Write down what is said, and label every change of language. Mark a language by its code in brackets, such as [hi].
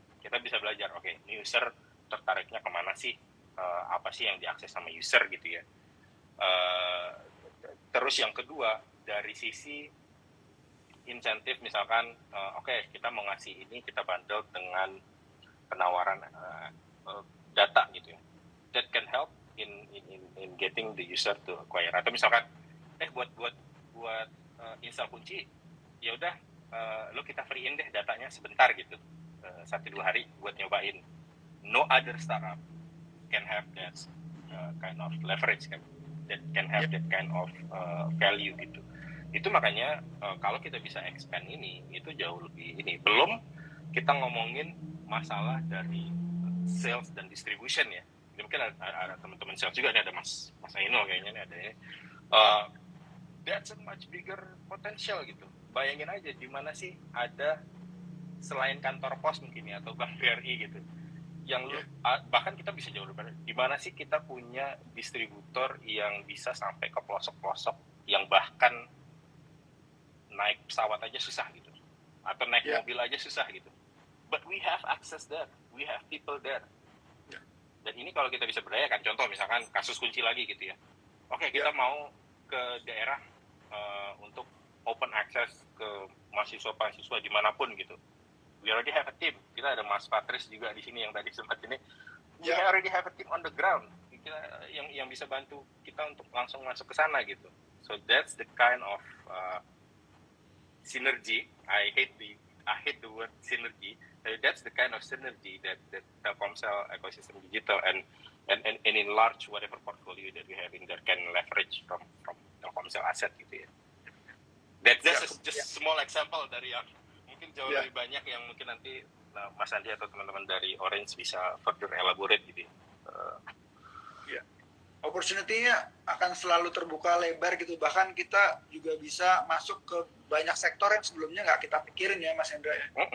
[id] Kita bisa belajar, oke, ini user tertariknya kemana sih? Apa sih yang diakses sama user gitu ya. Terus yang kedua, dari sisi insentif misalkan, oke, kita mau ngasih ini, kita bundle dengan penawaran data gitu ya. [en] That can help in getting the user to acquire. [id] Atau misalkan buat install kunci, ya udah lo kita free-in deh datanya sebentar gitu, 1-2 hari buat nyobain. [en] No other startup can have that kind of leverage kan, that can have that kind of value gitu. [id] Itu makanya kalau kita bisa expand ini, itu jauh lebih ini. Belum kita ngomongin masalah dari sales dan distribution ya. Mungkin ada teman-teman sales juga, ada Mas Aino kayaknya nih ada ya. [en] That's a much bigger potential gitu. [id] Bayangin aja di mana sih ada selain kantor pos mungkin ya, atau Bank BRI gitu. Yang bahkan kita bisa jauh lebih. Di mana sih kita punya distributor yang bisa sampai ke pelosok-pelosok, yang bahkan naik pesawat aja susah gitu. Atau naik mobil aja susah gitu. [en] But we have access there. We have people there. [id] Dan ini kalau kita bisa berdayakan, contoh misalkan kasus kunci lagi gitu ya. Oke, kita mau ke daerah untuk open access ke mahasiswa-mahasiswa dimanapun gitu. [en] We already have a team. [id] Kita ada Mas Patris juga di sini yang tadi sempat ini. [en] We already have a team on the ground. [id] Kita yang bisa bantu kita untuk langsung masuk ke sana gitu. [en] So that's the kind of synergy. I hate the word synergy. That's the kind of synergy that Telkomsel ecosystem digital and enlarge whatever portfolio that we have in there can leverage from Telkomsel asset gitu ya. That's just small example [id] dari yang mungkin jauh lebih banyak yang mungkin nanti Mas Andi atau teman-teman dari Orange bisa [en] further elaborate [id] gitu ya. Opportunity-nya akan selalu terbuka lebar gitu, bahkan kita juga bisa masuk ke banyak sektor yang sebelumnya nggak kita pikirin ya Mas Hendra ya.